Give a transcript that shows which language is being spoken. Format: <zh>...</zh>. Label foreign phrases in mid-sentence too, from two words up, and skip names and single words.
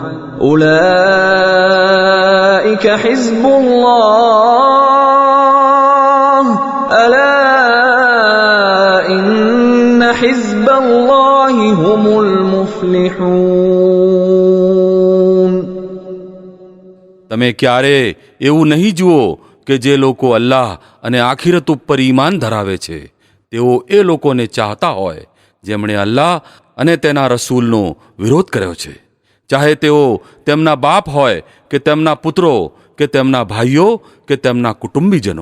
<ar>أولئك حزب الله ألا إن حزب الله هم المفلحون.</ar> <gu>તમે ક્યારે એવું નહીં જુઓ કે જે લોકો અલ્લાહ અને આખિરત ઉપર ઈમાન ધરાવે છે તેઓ એ લોકોને ચાહતા હોય જેમણે અલ્લાહ અને તેના રસૂલનો વિરોધ કર્યો છે, ચાહે તેઓ તેમના બાપ હોય કે તેમના પુત્રો કે તેમના ભાઈઓ કે તેમના કુટુંબીજનો.</gu>